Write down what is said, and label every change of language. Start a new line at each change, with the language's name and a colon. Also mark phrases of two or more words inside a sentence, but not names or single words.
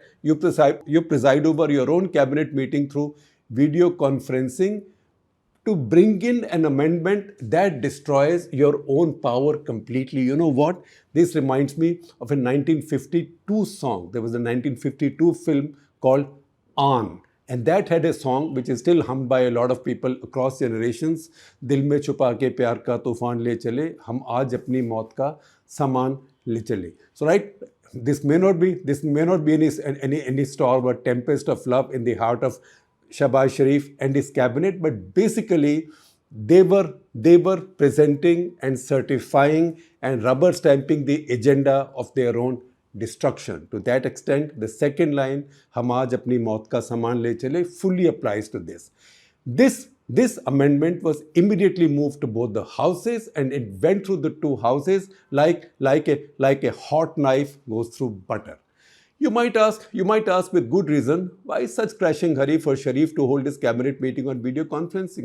English: You preside over your own cabinet meeting through video conferencing to bring in an amendment that destroys your own power completely. You know what? This reminds me of a 1952 song. There was a 1952 film called On. And that had a song which is still hummed by a lot of people across generations.
Hindi: दिल में छुपा के प्यार का तूफ़ान ले चले, हम आज अपनी मौत का सामान ले चले.
English: So right, this may not be any storm or tempest of love in the heart of Shahbaz Sharif and his cabinet, but basically they were presenting and certifying and rubber stamping the agenda of their own destruction. To that extent, the second line,
Hindi: "हम आज अपनी मौत का सामान ले चले,"
English: fully applies to this. This amendment was immediately moved to both the houses, and it went through the two houses like a hot knife goes through butter. You might ask with good reason, why such crashing hurry for Sharif to hold his cabinet meeting on video conferencing?